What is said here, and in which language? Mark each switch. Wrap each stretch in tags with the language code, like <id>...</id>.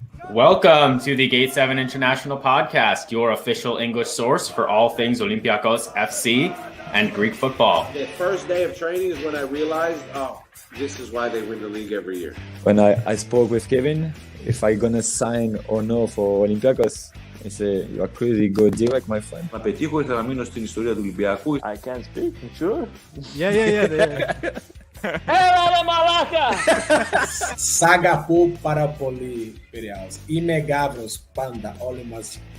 <en>Welcome to the Gate 7 International Podcast, your official English source for all things Olympiacos FC and Greek football. The first day of training is when I realized, this is why they win the league every year. When I spoke with Kevin, if I gonna sign or no for Olympiacos, he said, you are crazy, go direct, my friend.</en> <el>Να πετύχω, ήθελα να μείνω στην ιστορία του Ολυμπιακού.</el> <en>I can't speak, sure. Yeah.</en> <el>Έλα μαλάκα! Saga πάρα πολύ Piraeus. Είμαι Γάβρος πάντα, όλοι μαζί.</el>